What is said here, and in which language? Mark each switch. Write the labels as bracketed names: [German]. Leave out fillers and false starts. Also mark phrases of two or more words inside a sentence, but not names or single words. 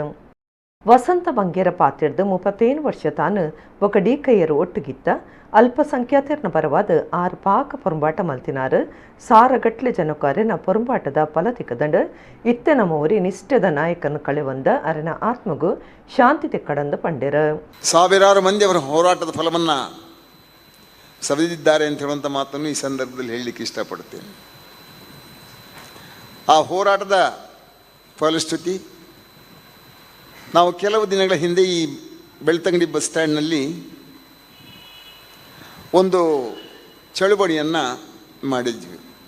[Tulu] ವಸಂತ ಬಂಗೇರ ಪಾತ್ರದ 31 ವರ್ಷ ತಾನು ಒಕ್ಕ DKಯರು ಒಟ್ಟುಗಿತ್ತ ಅಲ್ಪಸಂಖ್ಯಾತರ್ನ ಪರವಾದ 6 ಪಾಕ ಪೊರಂಬಾಟ ಮಲ್ತಿನಾರು ಸಾರಗಟ್ಲೆ ಜನಕಾರ್ಯನ ಪೊರಂಬಾಟದ ಫಲತಿಕದಂಡು ಇತ್ತೆ ನಮ್ಮವರಿ ನಿಷ್ಠದ ನಾಯಕನ ಕಳೆವಂದ ಅರನ ಆತ್ಮಗೂ ಶಾಂತಿ ತೆಕ್ಕಡಂದ ಪಂಡ್ಯರ. [Kannada] ಸಾವಿರಾರು ಮಂದಿ ಅವರ ಹೋರಾಟದ ಫಲವನ್ನು ಸವಿದಿದ್ದಾರೆ ಅಂತ ಹೇಳುವಂಥ ಮಾತನ್ನು ಈ ಸಂದರ್ಭದಲ್ಲಿ ಹೇಳಲಿಕ್ಕೆ ಇಷ್ಟಪಡ್ತೇನೆ. ಆ ಹೋರಾಟದ ಫಲಶ್ರುತಿ ನಾವು ಕೆಲವು ದಿನಗಳ ಹಿಂದೆ ಈ ಬೆಳ್ತಂಗಡಿ ಬಸ್ ಸ್ಟ್ಯಾಂಡ್ನಲ್ಲಿ ಒಂದು ಚಳುವಳಿಯನ್ನು ಮಾಡಿದ್ವಿ.